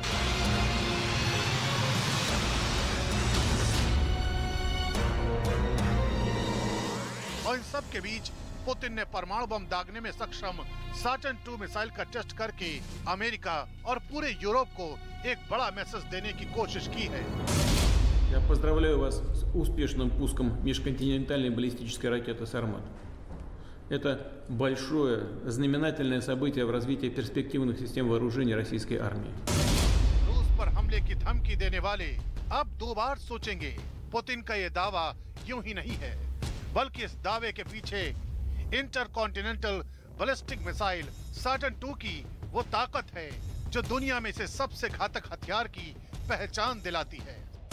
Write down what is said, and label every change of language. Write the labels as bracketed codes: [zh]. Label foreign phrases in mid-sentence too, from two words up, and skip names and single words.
[hi] और इन सब के बीच पुतिन ने परमाणु बम दागने में सक्षम साटन 2 मिसाइल का टेस्ट करके अमेरिका और पूरे यूरोप को एक बड़ा मैसेज देने की कोशिश की है। [ru] Я поздравляю вас с успешным пуском межконтинентальной баллистической ракеты «Сармат». Это большое, знаменательное событие в развитии перспективных систем вооружения российской армии. [hi] रूस पर हमले की धमकी देने वाले अब 2 बार सोचेंगे। पुतिन का ये दावा यूं ही नहीं है, बल्कि इस दावे के पीछे [en] intercontinental ballistic missile [hi] साटन 2 की वो ताकत है जो दुनिया में से सबसे घातक हथियार की पहचान दिलाती है।